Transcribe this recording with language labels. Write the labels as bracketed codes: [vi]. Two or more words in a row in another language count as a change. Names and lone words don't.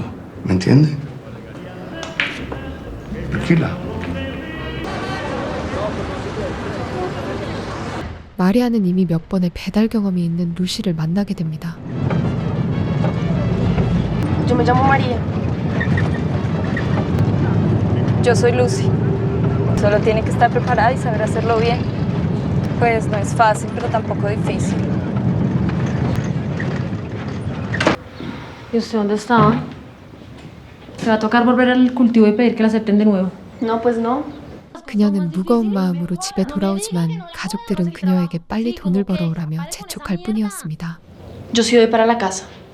[es] ¿Me entiende? Tranquila. [ko] 마리아는 이미 몇 번의 배달 경험이 있는 루시를 만나게 됩니다. [es] Yo me llamo María. Yo soy Lucy. Solo tiene que estar preparada y saber hacerlo bien. Pues no es fácil, pero tampoco difícil. ¿Y usted dónde estaba? Se va a tocar volver al cultivo y pedir que la acepten de nuevo. No, pues no. [ko] 그녀는 무거운 마음으로 집에 돌아오지만 가족들은 그녀에게 빨리 돈을 벌어오라며 재촉할 뿐이었습니다. [es] Yo sí voy para la casa.